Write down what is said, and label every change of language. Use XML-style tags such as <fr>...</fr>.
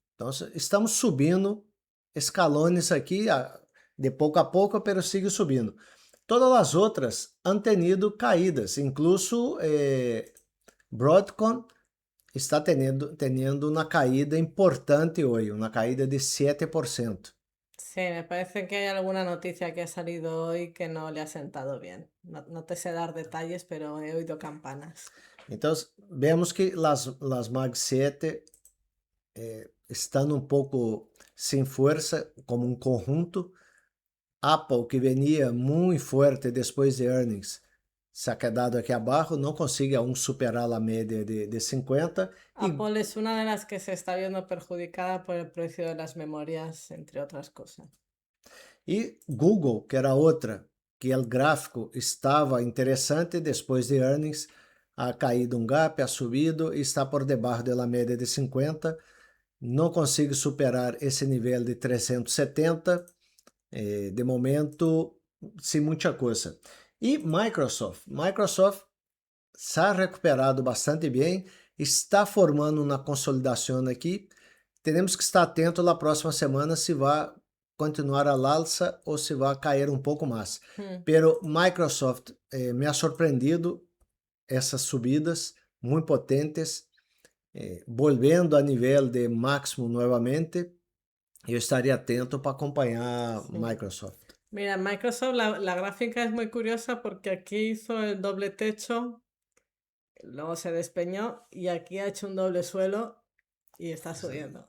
<pt>Então, estamos subindo escalões aqui, de pouco a pouco, pero sigue subindo. Todas as outras</pt> <es>han tenido caídas,</es> <pt>incluso Broadcom está tendo uma caída importante hoje, uma caída de 7%.</pt> <es>Sí, me parece que hay alguna noticia que ha salido hoy que no le ha sentado bien. No te sé dar detalles, pero he oído campanas.</es> <pt>Então, vemos que as Mag 7 estão um pouco sem força, como um conjunto. Apple, que venia muito forte depois de earnings,</pt> <es>se ha quedado</es> <pt>aqui abaixo, não consegue aún superar a média de 50.</pt> <es>Apple es una de las que se está viendo perjudicada por el precio de las memorias, entre otras cosas.</es> <pt>E Google, que era outra, que o gráfico estava interessante depois de earnings,</pt> <es>ha caído</es> <pt>gap, ha subido e está por debaixo da média de 50. Não consegue superar esse nível de 370. De momento, sem muita coisa. E Microsoft</pt> <es>se ha recuperado</es> <pt>bastante bem, está formando uma consolidação aqui. Temos que estar atento na próxima semana se vai continuar al alza ou se vai cair um pouco mais. Pero Microsoft me ha surpreendido essas subidas muito potentes, volvendo a nível de máximo novamente. Eu estaria atento para acompanhar Microsoft.</pt> <es>Mira, Microsoft, la gráfica es muy curiosa porque aquí hizo el doble techo, luego se despeñó y aquí ha hecho un doble suelo y está subiendo.</es>